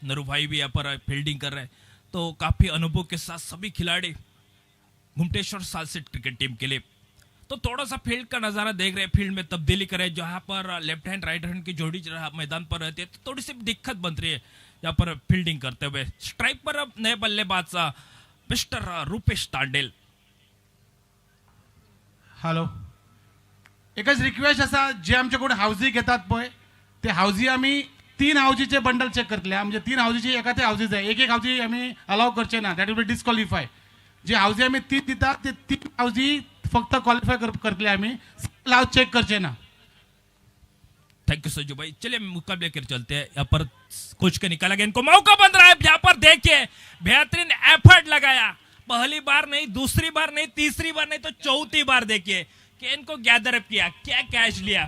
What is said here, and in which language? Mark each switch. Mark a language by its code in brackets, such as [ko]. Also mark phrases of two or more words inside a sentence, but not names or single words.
[hi] नरू भाई भी यहाँ पर फील्डिंग कर रहे हैं. तो काफी अनुभव के साथ सभी खिलाड़ी गुमटेश्वर सालसेट क्रिकेट टीम के लिए. तो थोड़ा सा फील्ड का नजारा देख रहे हैं. फील्ड में तब्दीली करे जहां पर [en] left hand right hand [hi] की जोड़ी मैदान पर रहती है तो थोड़ी सी दिक्कत बन रही है यहाँ पर फील्डिंग करते हुए. स्ट्राइक पर अब नए बल्लेबाज मिस्टर रूपेश तांडेल. [kok] हॅलो. एकच रिक्वेस्ट असा जे आमच्याकडे हाऊजी घेतात पळय ते हाऊजी आम्ही 3 हाऊजीचे बंडल चेक करतले. म्हणजे 3 हाऊजीचे एका ते हाऊजीज आहे. एक हाऊजी आम्ही अलाव करचे ना. [en] that will be disqualify. [kok] जे हाऊजी आम्ही 3 दितात ते 3 हाऊजी फक्त क्वालिफाय करतले आम्ही. लाव चेक करचे ना. [en] thank you [hi] सजू भाई. चलिए मुकाबले कर चलते हैं. यहाँ पर कुछ के निकाला गेंद को मौका बन रहा है. यहाँ पर देखिए बेहतरीन एफर्ट लगाया. पहली बार नहीं, दूसरी बार नहीं, तीसरी बार नहीं तो चौथी बार देखिए गेंद को [en] gather up [hi] किया. क्या कैच लिया.